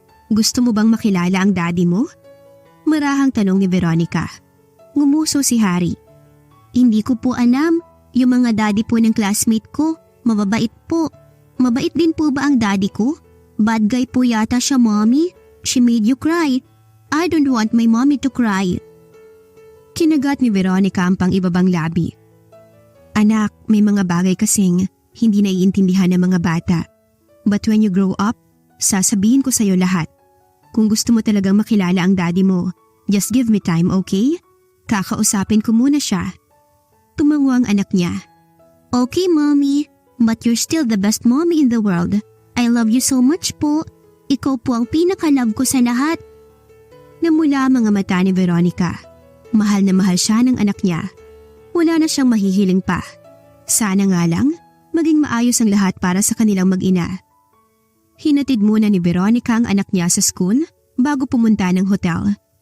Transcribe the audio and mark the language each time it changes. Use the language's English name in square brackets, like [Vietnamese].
[Filipino] Gusto mo bang makilala ang daddy mo? Marahang tanong ni Veronica. Ngumuso si Harry. Hindi ko po alam. Yung mga daddy po ng classmate ko, mababait po. Mabait din po ba ang daddy ko? Bad guy po yata siya, Mommy. [English] She made you cry. I don't want my mommy to cry. [Filipino] Kinagat ni Veronica ang pang-ibabang labi. Anak, may mga bagay kasing hindi naiintindihan ng mga bata. [English] But when you grow up, [Filipino] sasabihin ko sa'yo lahat. Kung gusto mo talagang makilala ang daddy mo, [English] just give me time, okay? [Filipino] Kakausapin ko muna siya. Tumango ang anak niya. Okay, Mommy. [English] But you're still the best mommy in the world. I love you so much po. [Filipino] Ikaw po ang pinaka-love ko sa lahat. Namula ang mga mata ni Veronica. Mahal na mahal siya ng anak niya. Wala na siyang mahihiling pa. Sana nga lang, maging maayos ang lahat para sa kanilang mag-ina. Hinatid muna ni Veronica ang anak niya sa school bago pumunta ng hotel.